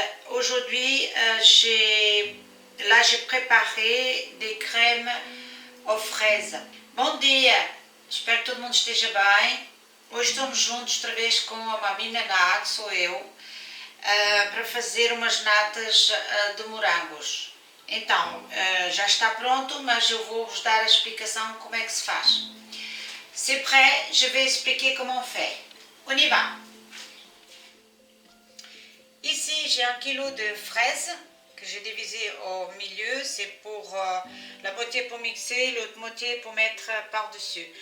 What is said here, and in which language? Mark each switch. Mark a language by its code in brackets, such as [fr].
[fr] Aujourd'hui, j'ai préparé des crèmes aux fraises. [pt] Bom dia! Espero que todo mundo esteja bem. Hoje estamos juntos outra vez com a Mamina Nat, que sou eu, para fazer umas natas de morangos. Então, já está pronto, mas eu vou vos dar a explicação como é que se faz. [fr] C'est prêt, je vais expliquer comment on fait. On y va! Ici, j'ai 1 kg de fraises que j'ai divisé au milieu. C'est pour la moitié pour mixer, l'autre moitié pour mettre par-dessus.